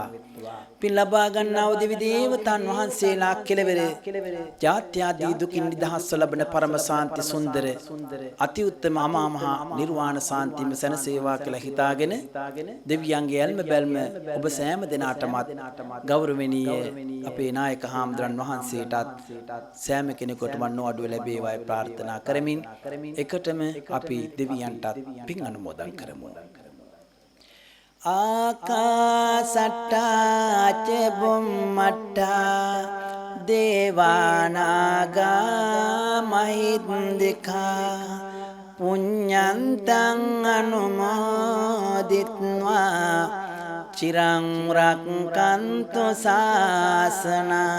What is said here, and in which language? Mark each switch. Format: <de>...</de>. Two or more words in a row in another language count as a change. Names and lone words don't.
<si>පින් ලබා ගන්නා වූ දෙවි දේවතාන් වහන්සේලා කෙලවර ජාත්‍යාදී දුකින් නිදහස්ව ලබන පරම ශාන්ති සුන්දර අති උත්තම අමා මහ නිර්වාණ ශාන්තිම සැනසේවා කියලා හිතාගෙන දෙවියන්ගේ ඇල්ම බැල්ම ඔබ සෑම දිනාටමත් ගෞරවණීය අපේ නායක හාමුදුරන් වහන්සේටත් සෑම කෙනෙකුටම නොඅඩුව ලැබේවායි ප්‍රාර්ථනා කරමින් එකටම අපි දෙවියන්ටත් පින් අනුමෝදන් කරමු.</si> <pi>ආකාසට්ටා ච බුම්මට්ටා දේවානාගා මහින්దికා පුඤ්ඤන්තං අනුමෝදිත්වා චිරං රක්ඛන්තු ශාසනං</pi>